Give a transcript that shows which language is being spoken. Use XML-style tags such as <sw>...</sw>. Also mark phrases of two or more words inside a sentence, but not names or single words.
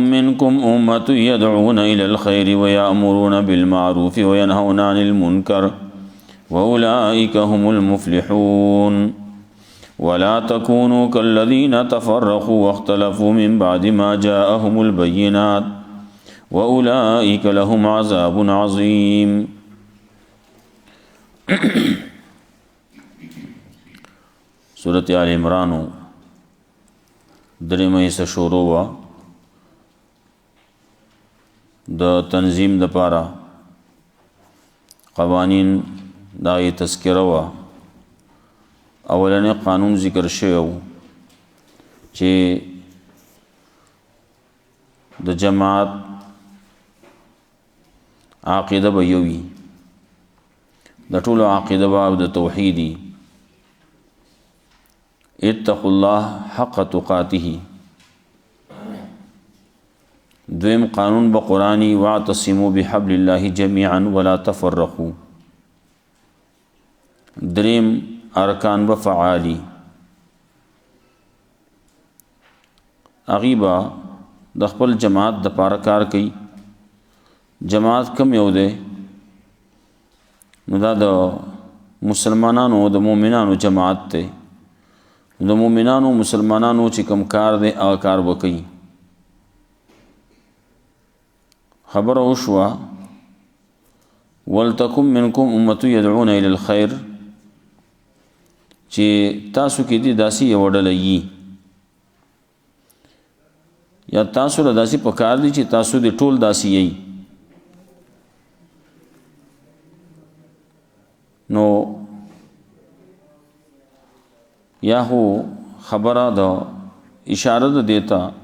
<ar>منكم أمة يدعون إلى الخير ويأمرون بالمعروف وينهون عن المنكر وأولئك هم المفلحون ولا تكونوا كالذين تفرقوا واختلفوا من بعد ما جاءهم البينات وَأُولَئِكَ لَهُمْ عَذَابٌ عَظِيمٌ سورة آل عمران</ar> <ps>درمه حصہ شروع وا د تنظیم د پارا قوانین دای تذکرہ وا اولنې قانون ذکر شوی چې د جماعت عقیده به یوي د ټولو عقیده به د توحیدی</ps> <ar>اتقوا الله حق تقاته</ar> <ps>دویم قانون به قرآنی</ps> <ar>واعتصموا بحبل الله جميعا ولا تفرقوا</ar> <ps>دریم ارکان به فعالی اغیبا د خپل جماعت د پاره کار کوي جماعت کم یو دی نو دا د مسلمانانو د مؤمنانو جماعت ته د مؤمنانو مسلمانانو چې کم کار دی هغه کار وکړي خبره وشوه</ps> <ar>ولتکن منکم امة يدعون الى الخير</ar> <ps>چې تاسو کې دي داسې یو ډله یي یا تاسو له داسې پکار دي چې تاسو د ټول داسې یي نو یا هو خبره دا اشاره ده دیتا</ps>